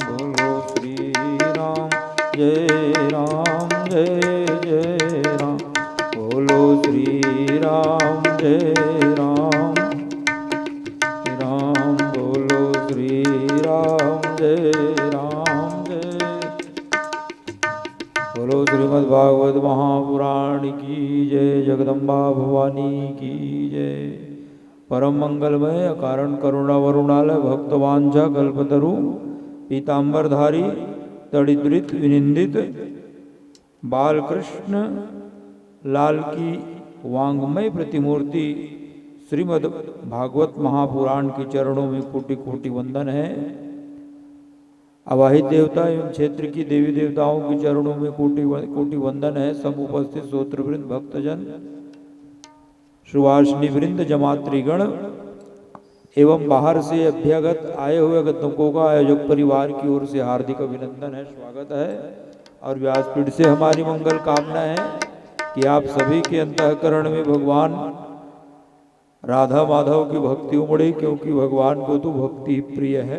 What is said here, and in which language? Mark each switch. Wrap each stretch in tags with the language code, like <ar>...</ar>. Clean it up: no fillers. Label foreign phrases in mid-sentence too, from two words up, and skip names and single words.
<hi>बोलो श्री राम जय जय राम। बोलो श्री राम जय राम। बोलो श्री राम जय जय। बोलो श्रीमद् भागवत महापुराण की जय। जगदम्बा भवानी की जय। परम मंगलमय अकारण करुणा वरुणालय भक्तवांझा कल्पतरु पीतांबरधारी तड़िद्रित विनिंदित बालकृष्ण लाल की वांग्मय प्रतिमूर्ति श्रीमद् भागवत महापुराण के चरणों में कोटि कोटि वंदन है। अवाहित देवता एवं क्षेत्र की देवी देवताओं के चरणों में कोटि कोटि वंदन है। सब उपस्थित श्रोतृवृंद, भक्तजन, सुवासिनी वृंद, जमात्रीगण एवं बाहर से अभ्यागत आए हुए आगंतुकों का आयोजक परिवार की ओर से हार्दिक अभिनंदन है, स्वागत है। और व्यासपीठ से हमारी मंगल कामना है कि आप सभी के अंतःकरण में भगवान राधा माधव की भक्ति उमड़े, क्योंकि भगवान को तो भक्ति प्रिय है।</hi>